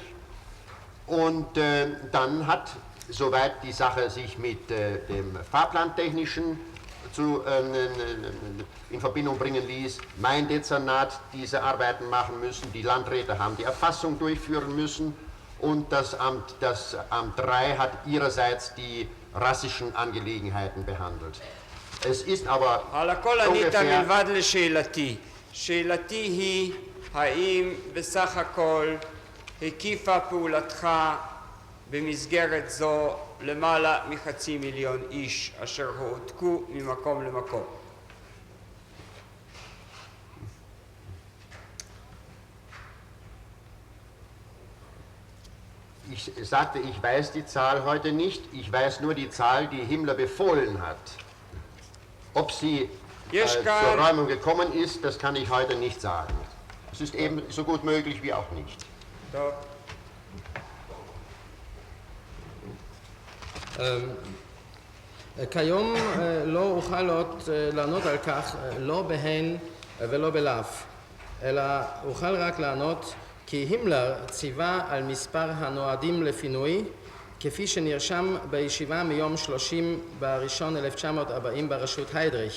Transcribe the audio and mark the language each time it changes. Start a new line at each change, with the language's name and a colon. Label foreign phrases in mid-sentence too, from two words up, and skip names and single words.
German: Und dann hat, soweit die Sache sich mit dem Fahrplantechnischen in Verbindung bringen ließ, mein Dezernat diese Arbeiten machen müssen. Die Landräte haben die Erfassung durchführen müssen und das Amt 3 hat ihrerseits die rassischen Angelegenheiten behandelt. Es ist aber
Hebrew: על הכל ענית
German: ungefähr...
Hebrew: מלבד לשאלתי. שאלתי היא, האם בסך הכל הקיפה פעולתך במסגרת זו למעלה מ500,000 איש אשר הועתקו ממקום למקום?
German: Ich sagte, ich weiß die Zahl heute nicht. Ich weiß nur die Zahl, die Himmler befohlen hat. Ob sie zur Räumung gekommen ist, das kann ich heute nicht sagen. Es ist eben so gut möglich wie auch nicht.
Hebrew: טוב. כיום לא אוכל עוד לענות על כך, לא בהן ולא בלאו, אלא אוכל רק לענות כי הימלר ציווה על מספר הנועדים לפינוי, כפי שנרשם בישיבה מיום 30 בראשון 1940 בראשות היידריך.